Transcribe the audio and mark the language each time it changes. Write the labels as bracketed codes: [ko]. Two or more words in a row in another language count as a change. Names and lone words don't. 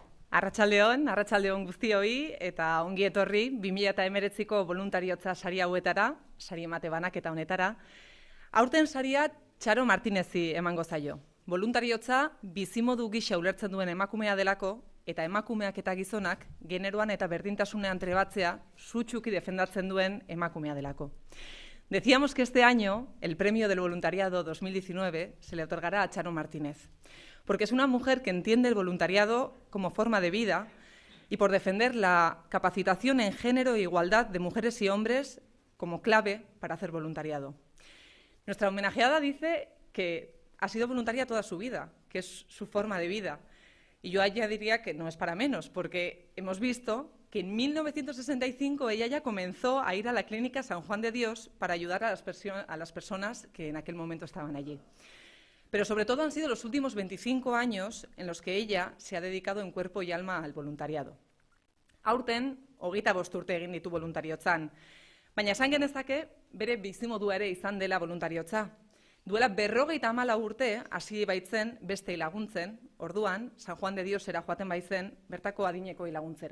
[eu] Arratsaldeon guztioi eta ongi etorri 2019ko voluntariotza sari hauetara, sari emate banaketa honetara. Aurten saria Txaro Martinezi emango zaio. Voluntariotza bizimodu gisa ulertzen duen emakumea delako eta emakumeak eta gizonak generoan eta berdintasunean trebatzea sutsuki defendatzen duen emakumea delako. [es] Decíamos que este año el premio del voluntariado 2019 se le otorgará a Txaro Martínez, porque es una mujer que entiende el voluntariado como forma de vida y por defender la capacitación en género e igualdad de mujeres y hombres como clave para hacer voluntariado. Nuestra homenajeada dice que ha sido voluntaria toda su vida, que es su forma de vida. Y yo ya diría que no es para menos, porque hemos visto que en 1965 ella ya comenzó a ir a la clínica San Juan de Dios para ayudar a las personas que en aquel momento estaban allí. Pero sobre todo han sido los últimos 25 años en los que ella se ha dedicado en cuerpo y alma al voluntariado. [eu] Aurten, 25 urte egin ditu voluntariotzan, baina esan genezake bere bizimodua ere izan dela voluntariotza. Duela 54 urte hasi baitzen bestei laguntzen, orduan San Juan de Diosera joaten baitzen bertako adinekoi laguntzera.